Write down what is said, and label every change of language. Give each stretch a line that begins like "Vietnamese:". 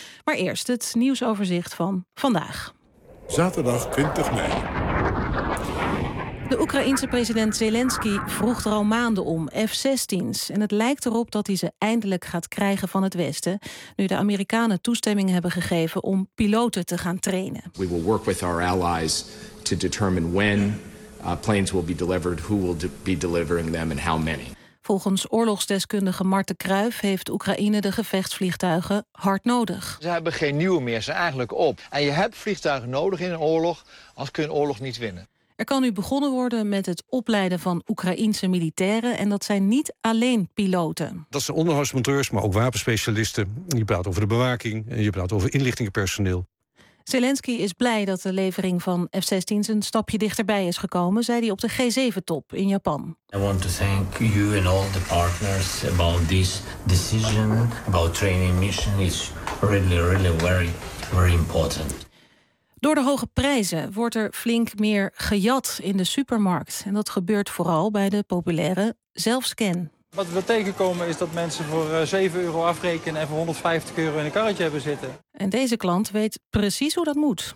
Dutch: Maar eerst het nieuwsoverzicht van vandaag. Zaterdag 20 mei. De Oekraïense president Zelensky vroeg er al maanden om F-16's. En het lijkt erop dat hij ze eindelijk gaat krijgen van het Westen, nu de Amerikanen toestemming hebben gegeven om piloten te gaan trainen.
English: We will work with our allies to determine when planes will be delivered, who will be delivering them and how many.
Dutch: Volgens oorlogsdeskundige Marten Kruijf heeft Oekraïne de gevechtsvliegtuigen hard nodig. Ze hebben geen nieuwe meer, ze zijn eigenlijk op. En je hebt vliegtuigen nodig in een oorlog, anders kun je een oorlog niet winnen. Er kan nu begonnen worden met het opleiden van Oekraïense militairen, en dat zijn niet alleen piloten. Dat zijn onderhoudsmonteurs, maar ook wapenspecialisten. Je praat over de bewaking en je praat over inlichtingenpersoneel. Zelensky is blij dat de levering van F-16's een stapje dichterbij is gekomen, zei hij op de G7-top in Japan.
English: I want to thank you and all the partners about this decision about training mission is really, really very, very important.
Dutch: Door de hoge prijzen wordt er flink meer gejat in de supermarkt en dat gebeurt vooral bij de populaire zelfscan. Wat we tegenkomen is dat mensen voor 7 euro afrekenen en voor 150 euro in een karretje hebben zitten. En deze klant weet precies hoe dat moet.